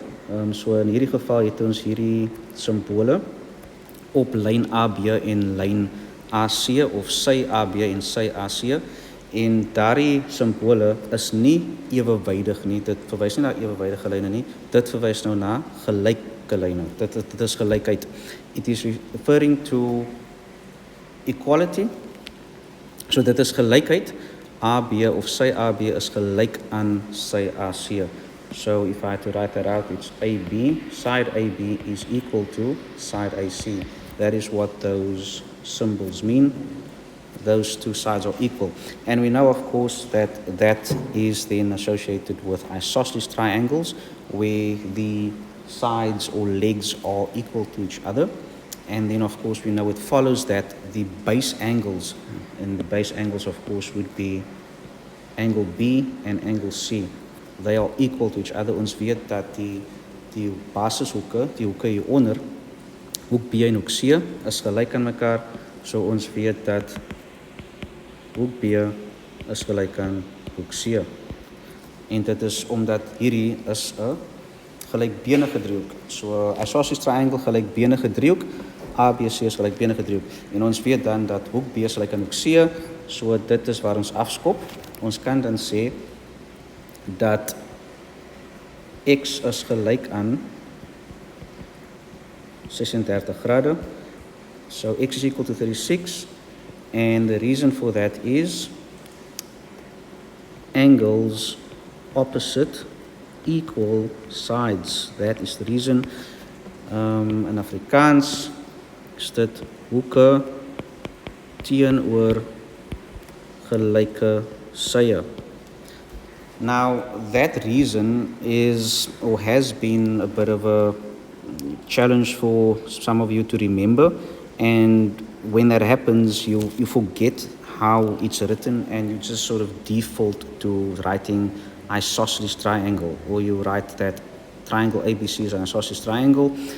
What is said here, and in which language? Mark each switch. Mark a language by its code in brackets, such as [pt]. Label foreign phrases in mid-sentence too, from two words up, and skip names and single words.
[af] So in hierdie geval het ons hierdie simbole op lyn AB en lyn AC, of sy AB en sy AC, en daardie simbole is nie ewewydig nie. Dit verwys nie na ewewydige lyne nie, dit verwys nou na gelyke lyne. Dit is gelykheid. [en] It is referring to equality. [af] So dit is gelykheid AB of sy AB is gelyk aan sy AC. [en] So if I had to write that out, it's AB, side AB is equal to side AC. That is what those symbols mean. Those two sides are equal. And we know, of course, that that is then associated with isosceles triangles, where the sides or legs are equal to each other. And then, of course, we know it follows that the base angles, and the base angles, of course, would be angle B and angle C. They are equal to each other. [af] Ons weet dat die basishoeke, die hoeke hieronder, hoek B en hoek C, is gelyk aan mekaar. So ons weet dat hoek B is gelyk aan hoek C. En dit is omdat hierdie is 'n gelykbenige driehoek. [en] So isosceles triangle, [af] gelykbenige driehoek, ABC is gelykbenige driehoek. En ons weet dan dat hoek B is gelyk aan hoek C, so dit is waar ons afskop. Ons kan dan sê dat X is gelyk aan 36 grade. [en] So X is equal to 36, and the reason for that is angles opposite equal sides. That is the reason. [af] In Afrikaans is dit hoeke teenoor gelyke sye. [en] Now, that reason is or has been a bit of a challenge for some of you to remember, and when that happens, you forget how it's written, and you just sort of default to writing isosceles triangle, or you write that triangle ABC is an isosceles triangle.